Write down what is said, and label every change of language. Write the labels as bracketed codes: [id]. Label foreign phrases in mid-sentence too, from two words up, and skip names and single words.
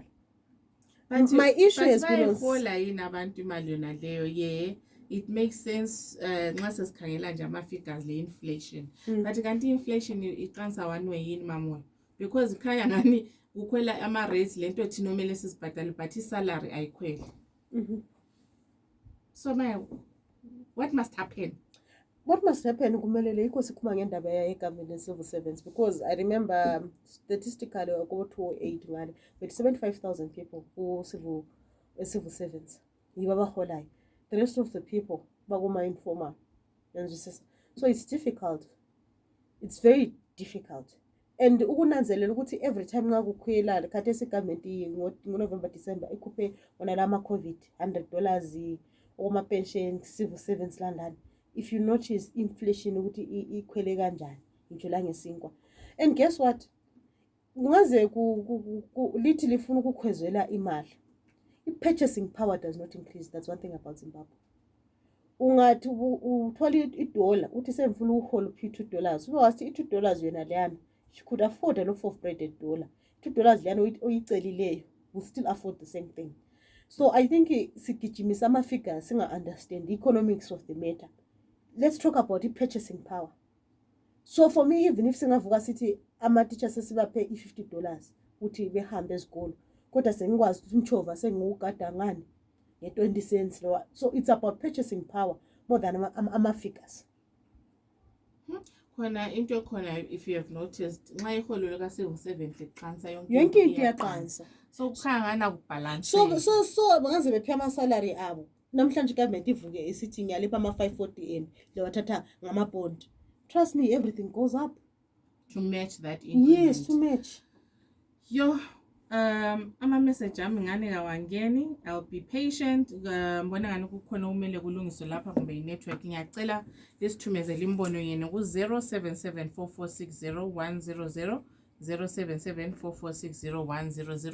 [en] And my issue has been it makes sense [nd] nxa sesikhangela nje ama-figures le-inflation. But kanti inflation iqansa [en] one way [nd] yini mamoya? Because khanya ngani kukhwela ama-rates lento thina omele sisibhadale but i-salary ayikhweli. [en] So what must happen? What must happen [nd] kumelele yikho sikhuma ngendaba ye-government [en] and civil servants, because I remember statistically go 2008 ngale with 75,000 people who civil servants [nd] yibo abaholayo. [en] The rest of the people bakuma informal. So it's difficult. It's very difficult. [nd] And ukunanzelela ukuthi [en] every time [nd] nxa kukhwela khathesi government ngo-November December ikhuphe wona lama COVID $100 okuma pension [en] civil servants [nd] landani. [en] If you notice inflation [nd] ukuthi ikhwele kanjani ngitsho la ngesinkwa. [en] And guess what? [nd] Ngaze lithi lifuna ukukhwezela imali. [en] I-purchasing power does not increase. That's one thing about Zimbabwe. [nd] Ungathi uthola $1 uthi semfuna uhola $2. Ube wathi $2 yona leyana, [en] you could afford a loaf of bread $1. $2 [nd] leyana oyicelileyo [en] will still afford the same thing. So I think [nd] sigijimisa ama-figures singa [en] understand the economics of the matter. Let's talk about the purchasing power. So for me, even if [nd] singavuka sithi ama-teachers sesibaphe $50 uthi behambe esikolo, kodwa sengikwazi ukuthi umchova sengukada ngani nge-20 cents. [en] So it's about purchasing power more than ama-figures. [nd] Khona into khona, [en] if you have noticed, [nd] nxa iholo lika-civil servant liqansa yonke into iyaqansa. So kukhangana kubalance. So bangaze bephe ama-salary abo. Namhlanje government ivuke isithi ngiyalipha ama-540 lewathatha ngama-bond. [en] Trust me, everything goes up to match that increment. Yes, to match. [nd] Yo, ama-message ami ngane kawangeni. [en] I'll be patient. [nd] Mbona ngani kukhona umele kulungiswe lapha kumbe i-network. Ngiyacela lisithumezele imbono yenu ku 0774460100. 0774460100.